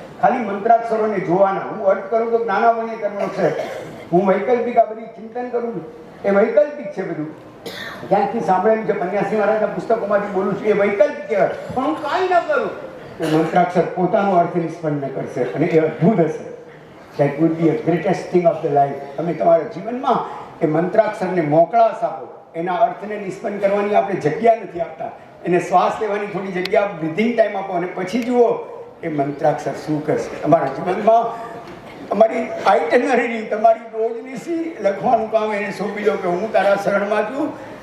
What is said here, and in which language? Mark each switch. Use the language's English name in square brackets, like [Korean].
[Gujarati] ખાલી મંત્રાક્ષરોને જોવાના. હું અર્થ કરું તો જ્ઞાનાવન્ય કર્મનો છે. હું વૈકલ્પિક આ બધી ચિંતન કરું એ વૈકલ્પિક છે બધું. ક્યાંકથી સાંભળેલું છે, પન્યાસી મહારાજના પુસ્તકોમાંથી બોલું છું, એ વૈકલ્પિક કહેવાય. પણ હું કાંઈ ન કરું, એ મંત્રાક્ષર પોતાનો અર્થ નિષ્પન્ન કરશે અને એ અદ્ભુત હશે. [English] That would be a greatest thing of the life. [Gujarati] તમે તમારા જીવનમાં એ મંત્રાક્ષરને મોકળાશ આપો. એના અર્થને નિષ્પન્ન કરવાની આપણે જગ્યા નથી આપતા. એને શ્વાસ લેવાની થોડી જગ્યા બ્રીથિંગ ટાઈમ આપો અને પછી જુઓ એ મંત્રાક્ષર શું કરશે તમારા જીવનમાં. તમારી આઇટનરી, તમારી રોજની લખવાનું કામ એને સોંપી દો કે હું તારા શરણમાં છું.